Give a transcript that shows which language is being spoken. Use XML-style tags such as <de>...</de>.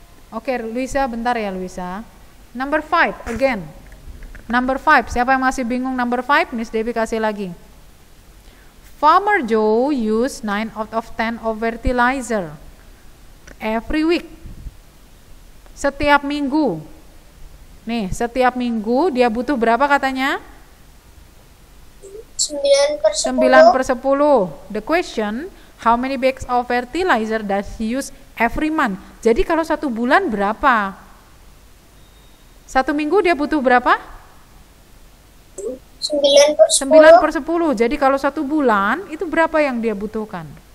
<id>Oke, Luisa, bentar ya, Luisa.</id> <en>Number 5 again.</en> <id>Number 5, siapa yang masih bingung number 5? Miss Debbie kasih lagi.</id> <en>Farmer Joe use 9 out of 10 of fertilizer every week.</en> <id>Setiap minggu. Nih, setiap minggu dia butuh berapa katanya? 9/10.</id> <en>The question, how many bags of fertilizer does he use every month?</en> <id>Jadi kalau satu bulan berapa? Satu minggu dia butuh berapa? 9/10. Jadi kalau satu bulan itu berapa yang dia butuhkan?</id>